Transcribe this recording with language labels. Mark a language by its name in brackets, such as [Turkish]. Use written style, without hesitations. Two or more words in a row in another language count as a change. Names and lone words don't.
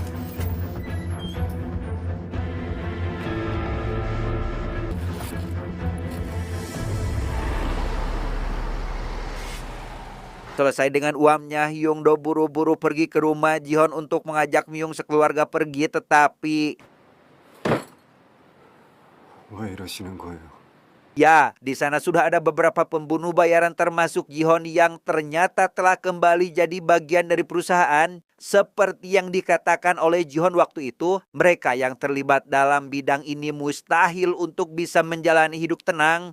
[Indonesian] Selesai dengan uangnya, Hyung-do buru-buru pergi ke rumah Ji-hon untuk mengajak Myung sekeluarga pergi, tetapi [Korean] 왜 이러시는 거예요? [Indonesian] ya, di sana sudah ada beberapa pembunuh bayaran termasuk Ji-hon yang ternyata telah kembali jadi bagian dari perusahaan. Seperti yang dikatakan oleh Ji-hon waktu itu, mereka yang terlibat dalam bidang ini mustahil untuk bisa menjalani hidup tenang.